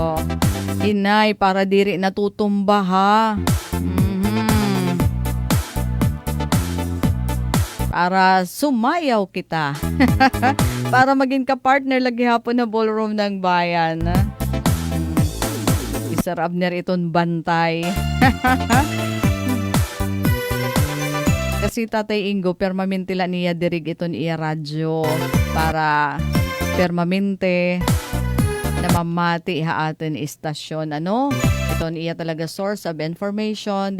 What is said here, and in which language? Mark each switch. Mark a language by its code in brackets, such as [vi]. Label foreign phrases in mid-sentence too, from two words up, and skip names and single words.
[war] Inay, para diri natutumba ha. Para sumayaw kita. Para maging ka-partner lagi hapon na ballroom ng bayan. Sir Abner iton bantay. Kasi Tatay Ingo, permanente la niya dirig iton iya radyo. Para permanente na mamati ha atin istasyon. Iton iya talaga [en] source of information.